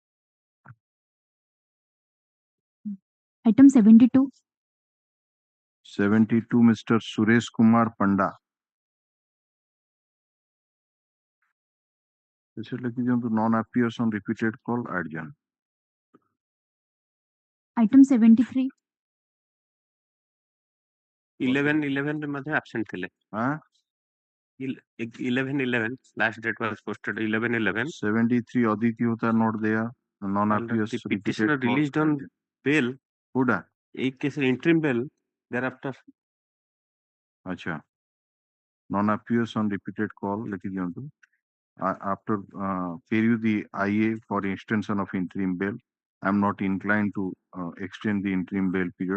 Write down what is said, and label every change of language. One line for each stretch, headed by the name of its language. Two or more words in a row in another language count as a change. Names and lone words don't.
English: Item 72. 72 Mr. Suresh Kumar Panda. Non appears on repeated call adjourn. Item 73.
Odia: 11/11 ରେ ମଧ୍ୟ absent ଥିଲେ।
English: Huh? 11/11 last date was posted 11/11. 73 Aditi Hota not there. Non appears The petitioner released on bail. Huda. A case interim bail thereafter. Acha. Non appears on repeated call. After period the IA for extension of interim bail, I am not inclined to extend the interim bail period.